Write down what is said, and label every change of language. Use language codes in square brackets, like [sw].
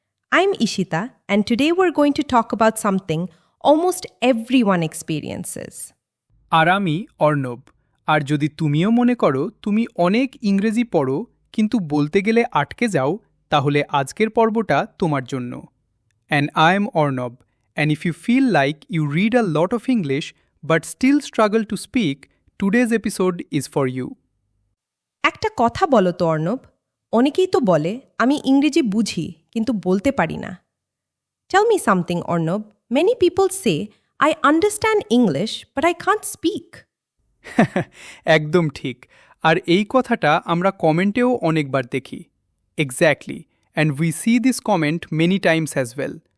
[en] I am Ishita, and today we are going to talk about something almost everyone experiences. [bn] আর আমি অর্ণব। আর যদি তুমিও মনে করো তুমি অনেক ইংরেজি পড়ো কিন্তু বলতে গেলে আটকে যাও, তাহলে আজকের পর্বটা তোমার জন্য। [en] And I am Arnab, and if you feel like you read a lot of English but still struggle to speak, today's episode is for you. [bn] একটা কথা বলো তো অর্ণব, অনেকেই তো বলে আমি ইংরেজি বুঝি কিন্তু বলতে পারি না। [en] Tell me something Arnab, many people say I understand English but I can't speak. [bn] একদম ঠিক। আর এই কথাটা আমরা কমেন্টেও অনেকবার দেখি। [en] Exactly, and we see this comment many times as well.